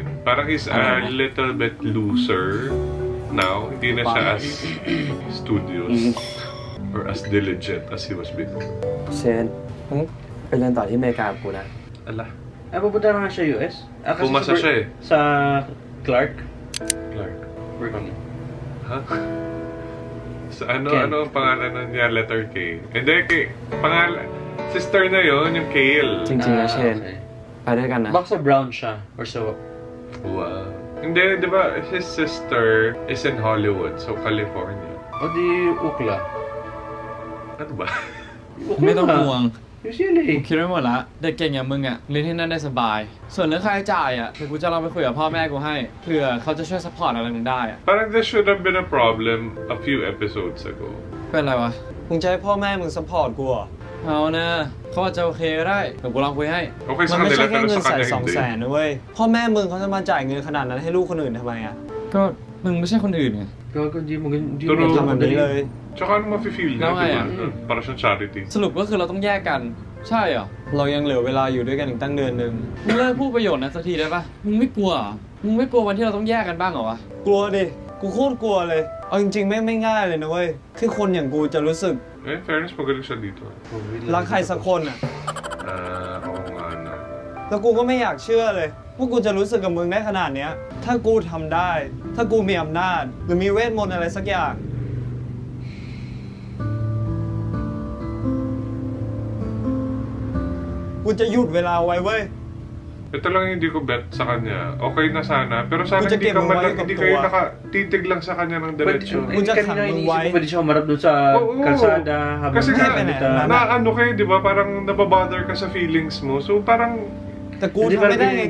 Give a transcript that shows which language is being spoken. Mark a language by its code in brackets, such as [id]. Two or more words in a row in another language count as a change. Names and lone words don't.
[en] Parang he's a little bit looser now. [tl] Hindi na siya [en] as studious or as diligent as he was before. [th] เชนไปเรียนต่อที่อเมริกากูนะ [tl] Ala. Ay, pupunta na nga siya US? Kasi Pumasa siya eh. Sa Clark? Clark. Working. Ha? Sa ano Ken. ang pangalan niya? Letter K. Hindi, pangalan. Sister na yon yung Kale. [th] จริงๆนะเชน Okay. ไปด้วยกันนะ [tl] Baka sa Brown siya. Or sa... Wow. Hindi, di ba, [en] his sister is in Hollywood, so California. [tl] O di Ukla. Ano ba? [th] ไม่ต้องห่วง Usually. คิดไว้หมดละเด็กเก่งอย่างมึงอ่ะเรียนที่นั่นได้สบาย ส่วนเรื่องค่าใช้จ่ายอ่ะเดี๋ยวกูจะลองไปคุยกับพ่อแม่กูให้เผื่อเขาจะช่วยซัพพอร์ตอะไรมึงได้อ่ะ [en] Parang this should have been a problem a few episodes ago. [th] เป็นไรวะ มึงจะให้พ่อแม่มึงซัพพอร์ตกูเหรอ เอานะเขาอาจจะโอเคก็ได้เดี๋ยวกูลองคุยให้ Okay มัน [tl] sa [th] ไม่ [tl] kanila, [th] ใช่แค่ [tl] pero [th] เงิน [tl] sa 100,000 kanya hindi. [th] 200,000 นะเว้ย พ่อแม่มึงเขาจะมาจ่ายเงินขนาดนั้นให้ลูกคนอื่นทำไมอ่ะ ก็มึงไม่ใช่คนอื่นไง [tl] Gago, hindi mo True. [th] ทำแบบนี้เลย [tl] Tsaka ano mafe-feel niya, Tama di ba? yan. Para siyang charity. [th] สรุปก็คือเราต้องแยกกันใช่เหรอเรายังเหลือเวลาอยู่ด้วยกันอีกตั้งเดือนนึงมึงเลิกพูดประโยชน์นั้นสักทีได้ปะมึงไม่กลัวเหรอมึงไม่กลัววันที่เราต้องแยกกันบ้างเหรอวะ กลัวดิ กูโคตรกลัวเลย เอาจริงๆไม่ง่ายเลยนะเว้ย คือคนอย่างกูจะรู้สึก [tl] fairness, magaling siya dito. [th] รักใครสักคนอ่ะ [tl] Oo nga na. [th] แล้วกูก็ไม่อยากเชื่อเลยว่ากูจะรู้สึกกับมึงได้ขนาดเนี้ย ถ้ากูทำได้ ถ้ากูมีอำนาจ หรือมีเวทมนต์อะไรสักอย่าง กูจะหยุดเวลาไว้เว้ย [tl] Ito lang hindi ko bet sa kanya. Okay na sana. Pero sana hindi kayo nakatitig lang sa kanya ng diretsyo. Kanina iniisip ko pwede siya humarap doon sa kalsada habang kasi ano kayo, di ba? Parang nababother ka sa feelings mo. So parang... [th] แต่กูทำไม่ได้ไง